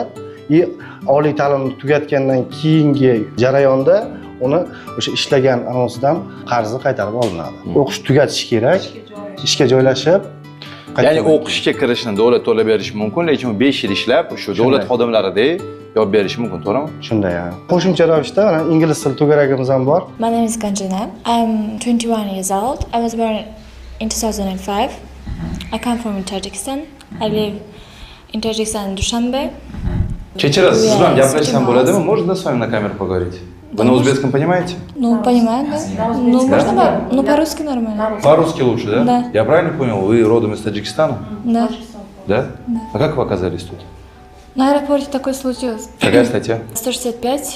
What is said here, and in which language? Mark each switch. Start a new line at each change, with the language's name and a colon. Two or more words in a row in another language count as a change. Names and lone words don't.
Uzbek: Oliy ta'limni tugatgandan keyingi jarayonda uni o'sha ishlagan anonsidan qarzi qaytarib olinadi. O'qish tugatish kerak, ishga joylashib. Ya'ni o'qishga kirishni davlat to'lab berishi mumkin, lekin 5 yil ishlab shu davlat xodimlaridek yopib berishi mumkin, to'g'rimi? Shunday. Qo'shimcha ravishda mana ingliz tili to'garagimiz ham bor.
English: My name is Kanjana. I'm 21 years old. I was born in 2005. I come from Tajikistan. I live in Tajikistan, Dushanbe.
Uzbek: Kechirasiz, siz bilan gaplashsam bo'ladimi?
Russian: Можно с вами на камеру поговорить? Вы на узбекском понимаете? Ну, понимаю, да. Ну, можно, ну, по-русски нормально. По-русски лучше, да? Да. Я правильно понял, вы родом из Таджикистана? Да. Да? А как вы оказались тут? На аэропорте такое случилось. Какая статья? 165.